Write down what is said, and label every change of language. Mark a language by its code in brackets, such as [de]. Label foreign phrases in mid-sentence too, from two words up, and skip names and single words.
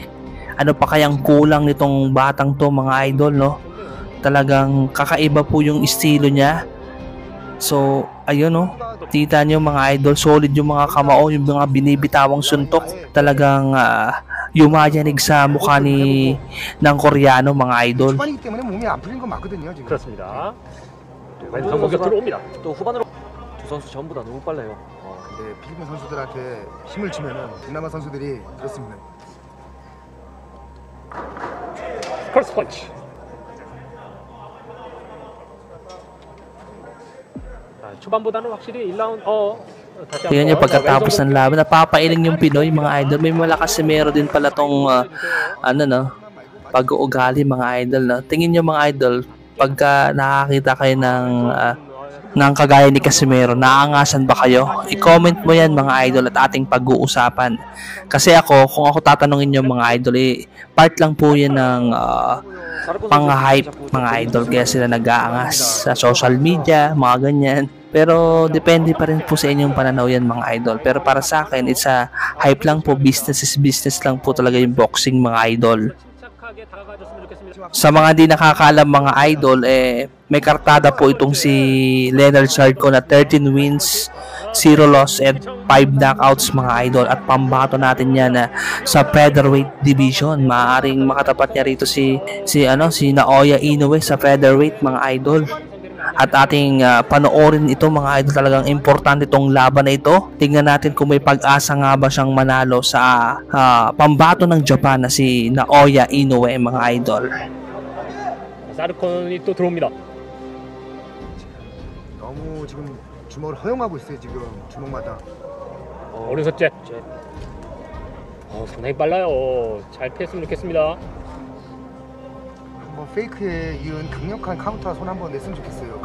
[tl] Ano pa kayang kulang nitong batang to mga idol, no? Talagang kakaiba po yung estilo niya. So ayun, no? Tita nyo mga idol, solid yung mga kamao, yung mga binibitawang suntok. Talagang yumayanig sa mukha ng Koreano mga idol. [ko] 그렇습니다. 왼손 공격 들어옵니다. 또 후반으로 두 선수 전부 다 너무 빨라요. 근데 필리핀 선수들한테 힘을 주면은 동남아 선수들이 그렇습니다. 크로스 펀치. 초반보다는 확실히 1라운드 [tl] Tingnan nyo pagkatapos ng laban, napapailing yung Pinoy mga idol. May malakas si Mero din pala tong pag-uugali mga idol, no? Tingin nyo mga idol, pagka nakakita kayo ng kagaya ni Casimero, naangasan ba kayo? I-comment mo yan mga idol at ating pag-uusapan. Kasi ako, kung ako tatanungin nyo mga idol, part lang po yan ng pang-hype mga idol, kaya sila nag-aangas sa [en] social media, [tl] mga ganyan. Pero depende pa rin po sa inyong pananaw yan mga idol. Pero para sa akin, [en] it's a hype [tl] lang po, [en] business is business [tl] lang po talaga yung boxing mga idol. Sa mga di nakakaalam mga idol, may kartada po itong si Leonard Sarcon na 13 wins, [en] 0 loss and 5 knockouts [tl] mga idol. At pambato natin yan sa [en] featherweight division. [tl] Maaaring makatapat niya rito si Naoya Inoue sa featherweight mga idol. At ating panoorin ito mga idol, talagang importante itong laban na ito. Tingnan natin kung may pag-asa nga ba siyang manalo sa pambato ng Japan na si Naoya Inoue mga idol. [ko] 사르콘이 또 들어옵니다. 너무 지금 주먹을 허용하고 있어요 지금 주먹마다. 오른손 잽. 상당히 빨라요. 잘 피했으면 좋겠습니다. 한번 페이크에 이은 강력한 카운터 손 한번 냈으면 좋겠어요.